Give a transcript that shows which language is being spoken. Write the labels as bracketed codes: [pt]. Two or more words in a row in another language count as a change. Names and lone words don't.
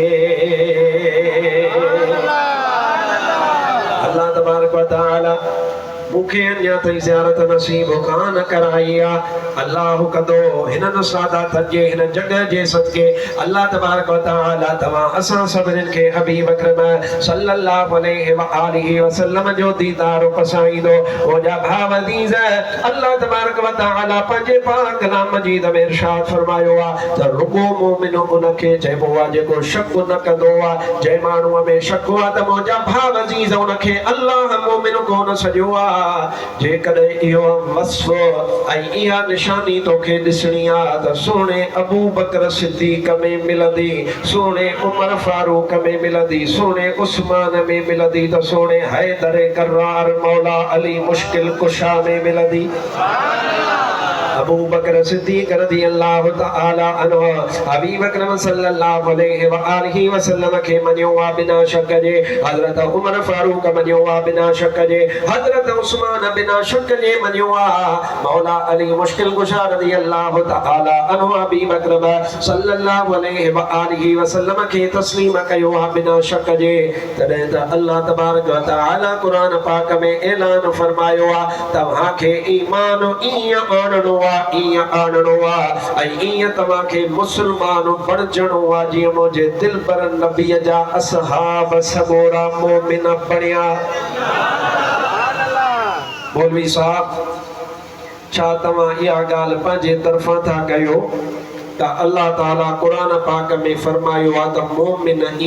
[ar] الله تبارك وتعالى [sd] मुखे अन्या तई ज़ियारत नसीब कान कराई अल्लाह कदो हिनन सादात जे हिन जगह जे सदके अल्लाह तबारक व तआला तवा असा सभरन के हबीब अकरम [ar] صلى الله عليه وآله وسلم [sd] जो दीदार पसाईंदो ओ जा भाव अजीज [ar] الله تبارك وتعالى [sd] पंजे पाक कलाम मजीद में इरशाद फरमायो त रुको मोमिन उनके चइबो जेको शक न कंदो जे माण्हू में शक त मुंहिंजा भाव अजीज उनके अल्लाह मोमिन कोन सॼो जेकॾहिं इहो वस्फ़ ऐं इहा निशानी तोखे ॾिसणी त सोणे अबू बकर सिद्दीक़ में मिलंदी सोणे उमर फारूक में मिलंदी सोणे उस्मान में मिलंदी त सोणे हैदर करार मौला अली मुश्किल कुशा में मिलंदी अबू बकर सिद्दीक़ [ar] رضي الله تعالى عنه [sd] हबीब अकरम [ar] صلى الله عليه وآله وسلم [sd] के मनियो बिना शक जे हजरत उमर फारूक मनियो बिना शक जे हजरत उस्मान बिना शक जे मनियो मौला अली मुश्किल कुशा [ar] رضي الله تعالى عنه [sd] हबीब अकरम [ar] صلى الله عليه وآله وسلم [sd] के तस्लीम कयो बिना शक जे तॾहिं त [ar] الله تبارك وتعالى [sd] कुरान पाक में ऐलान फरमायो तव्हां के ईमान ईअं आणणो आणणो ऐं तव्हांखे मुस्लमान बणजणो जीअं मुंहिंजे दिलबर नबीअ जा असहाब सगोरा मोमिन बणिया मौलवी साहब छा तव्हां इहा ॻाल्हि पंहिंजे तरफ़ां था कयो त [ar] الله تعالى [sd] कुरान पाक में फरमायो आहे त मोमिन